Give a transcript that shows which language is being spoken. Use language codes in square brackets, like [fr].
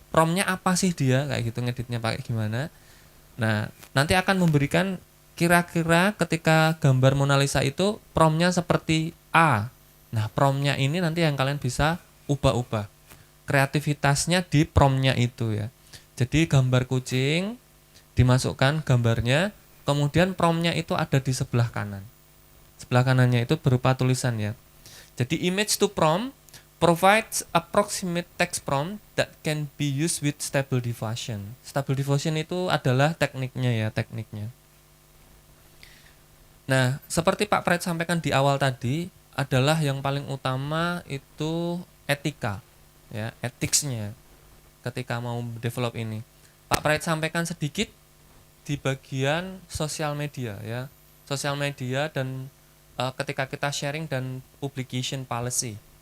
[id] promptnya apa sih dia kayak gitu, ngeditnya pakai gimana. Nah, nanti akan memberikan kira-kira ketika gambar Mona Lisa itu promptnya seperti A. Nah, promptnya ini nanti yang kalian bisa ubah-ubah. Kreativitasnya di promptnya itu ya. Jadi gambar kucing, dimasukkan gambarnya, kemudian promptnya itu ada di sebelah kanan. Sebelah kanannya itu berupa tulisan ya. [en] Jadi image to prompt provides approximate text prompt that can be used with stable diffusion. [id] Stable diffusion itu adalah tekniknya ya, tekniknya. Nah, seperti Pak Prait sampaikan di awal tadi, adalah yang paling utama itu etika, ya, ethics-nya ketika mau develop ini. Pak Prait sampaikan sedikit di bagian sosial media ya, sosial media dan ketika kita sharing dan publication policy.